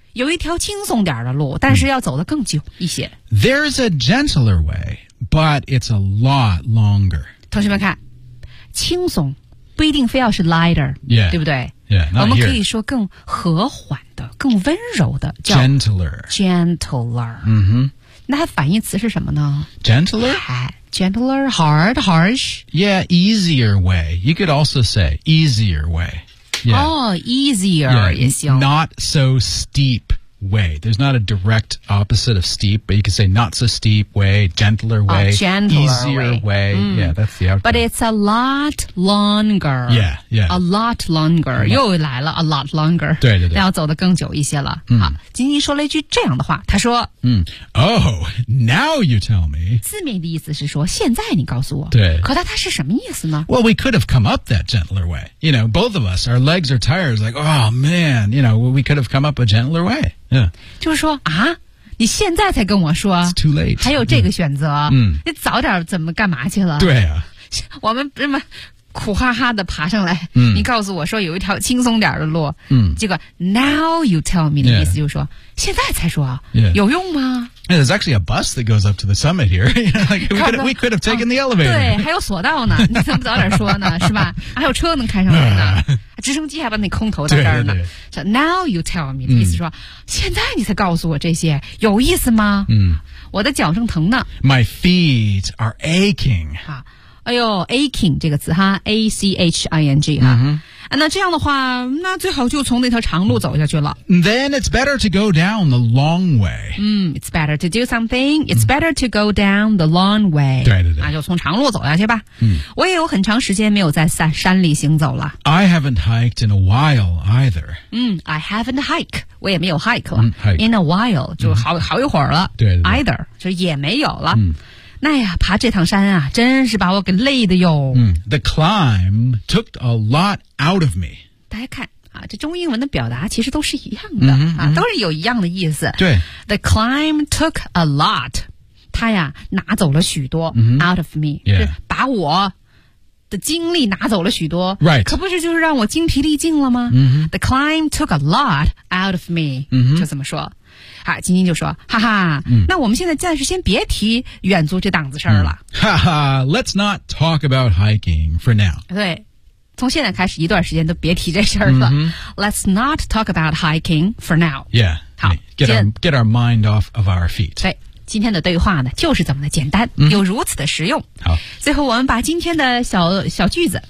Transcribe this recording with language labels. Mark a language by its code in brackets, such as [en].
[en] You need to go down a little bit of a long way, but you have to go down a little bit. There's a gentler way, but it's a lot longer. [zh] 同学们看，轻松不一定非要是 lighter, [en] yeah, [zh] 对不对 [en] yeah, [zh] 我们可以说更和缓的更温柔的叫 [en] Gentler、 [zh] mm-hmm. 那它反义词是什么呢 [en] Gentler? Gentler, hard, harsh. Yeah, easier way. You could also say easier way. Yeah. Oh, easier yeah, [zh] 也行 [en] Not so steep way There's not a direct opposite of steep But you can say not so steep way Gentler way、 oh, gentler Easier way, Mm. Yeah, that's the outcome But it's a lot longer Yeah, yeah A lot longer [zh] 又来了 [en] A lot longer [zh] 对对对要走得更久一些了、 mm. 好金金说了一句这样的话他说、 [en] mm. Oh, now you tell me [zh] 字面的意思是说现在你告诉我对可他是什么意思呢 [en] Well, we could have come up that gentler way You know, both of us Our legs are tired Like, oh man You know, we could have come up a gentler wayYeah. [zh] 就是说啊你现在才跟我说 [en] It's too late [zh] 还有这个选择、 [en] yeah. [zh] 你早点怎么干嘛去了对啊我们这么苦哈哈的爬上来、嗯、你告诉我说有一条轻松点的路、嗯、这个 [en] now you tell me [zh] 的意思就是说、 [en] yeah. [zh] 现在才说、 [en] yeah. [zh] 有用吗 [en] yeah, There's actually a bus that goes up to the summit here we could have taken the elevator [zh] 对还有索道呢你怎么早点说呢是吧还有车能开上来呢直升机还把你空投在这儿呢对对对 so, [en] Now you tell me [zh] 的意思说、嗯、现在你才告诉我这些有意思吗、嗯、我的脚正疼呢 [en] My feet are aching、 [zh] 啊哎呦 aching 这个词哈 A-C-H-I-N-G 哈、嗯、那这样的话那最好就从那条长路走下去了 [en] Then it's better to go down the long way、嗯、It's better to do something It's better to go down the long way [zh] 对对对那就从长路走下去吧、嗯、我也有很长时间没有在山里行走了 [en] I haven't hiked in a while either、嗯、I haven't hiked [zh] 我也没有 [en] hike 了、嗯、hike. In a while [zh] 就 好一会儿了对对对 Either 就也没有了、嗯那呀爬这趟山啊真是把我给累的哟、 [en] mm, The climb took a lot out of me [zh] 大家看啊，这中英文的表达其实都是一样的、 [en] mm-hmm, [zh] 啊， mm-hmm. 都是有一样的意思对 [en] The climb took a lot [zh] 他呀拿走了许多、 [en] mm-hmm. out of me、 yeah. [zh] 是把我的精力拿走了许多、 [en] right. [zh] 可不是就是让我精疲力尽了吗、 [en] mm-hmm. The climb took a lot out of me、 mm-hmm. [zh] 就这么说好金金就说哈哈、嗯、那我们现在暂时先别提远足这档子事儿了、嗯、 [en] 哈哈 Let's not talk about hiking for now [zh] 对从现在开始一段时间都别提这事儿了、嗯、 [en] Let's not talk about hiking for now Yeah [zh] 好 [en] get our mind off of our feet [zh] 对今天的对话呢就是这么的简单、嗯、又如此的实用好最后我们把今天的小句子